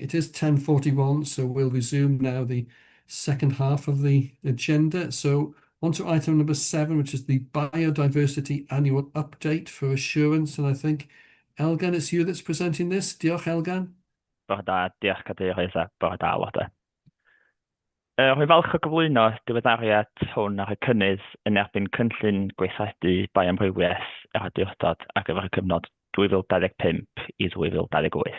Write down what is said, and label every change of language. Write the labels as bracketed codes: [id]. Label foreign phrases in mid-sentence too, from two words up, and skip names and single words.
[en] It is 10:41, so we'll resume now the second half of the agenda. So on to item number 7, which is the biodiversity annual update for assurance. And I think, Elgan, it's you that's presenting this. [cy] Diolch, Elgan. Bore da, diolch cadeirydd a bore da aelodau. Rwy'n falch o gyflwyno diweddariad hwn ar y cynnydd yn erbyn cynllun gweithredu baiomrywiaeth yr awdurdod ar gyfer y cyfnod 2025 i 2028.